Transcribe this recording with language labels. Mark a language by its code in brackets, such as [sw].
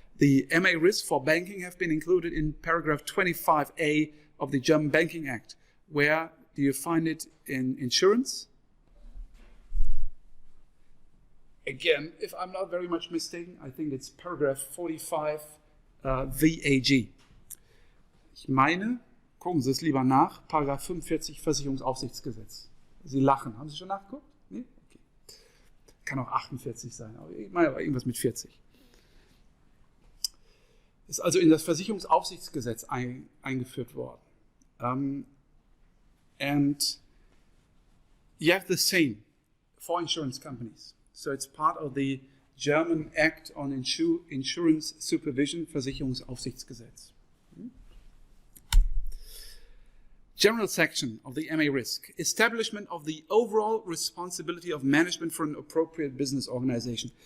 [en] The MA risk for banking have been included in paragraph 25A of the German Banking Act. Where do you find it in insurance? Again, if I'm not very much mistaken, I think it's paragraph 45 VAG. [de] Ich meine, gucken Sie es lieber nach, Paragraph 45 Versicherungsaufsichtsgesetz. Sie lachen. Haben Sie schon nachgeguckt? Nee? Okay. Kann auch 48 sein, aber ich meine aber irgendwas mit 40. Ist also in das Versicherungsaufsichtsgesetz eingeführt worden. [en] And you have the same for insurance companies. So it's part of the German Act on Insurance Supervision, Versicherungsaufsichtsgesetz. General section of the MA risk, establishment of the overall responsibility of management for an appropriate business organization.